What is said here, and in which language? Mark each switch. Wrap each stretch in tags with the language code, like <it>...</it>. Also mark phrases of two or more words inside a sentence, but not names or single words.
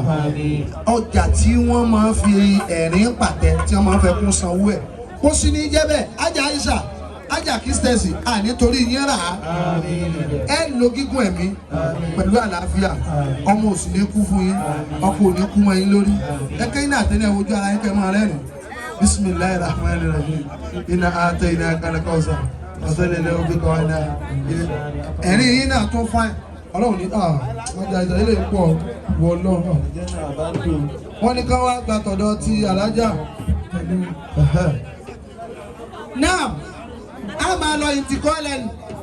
<yo>Ọjà tí wọ́n máa ń fi ẹ̀rín pàtẹ tí wọ́n máa ń fẹ́ kún sanwó ẹ̀. Kó sì ní jẹ́ bẹ́ẹ̀ Ajá Aisha Ajá Kistesi nítorí yín rà á. Ẹ lo gígùn ẹ̀mí pẹ̀lú àlàáfíà. Ọmọ òsì ní kú fún yín, ọkọ ò ní kú mọ́ yín lórí. Ẹ̀kẹ́ yín àtẹnẹ́ ojú ara yín kẹ́ máa rẹ́rìn.</yo> <ar>بسم الله الرحمن الرحيم. إنا أعطيناك الكوثر. فصل لربك وانحر.</ar> <yo>Ẹ̀rín yín náà tún fáìn. Ọlọ́run ní ọjà ìjà ilé pọ̀ wọ lọ́wọ́. Wọ́n ní ká wá gba tọ̀dọ̀ ti alájà. Now, a máa lọ ìtìkọ́lẹ̀ ni.</yo>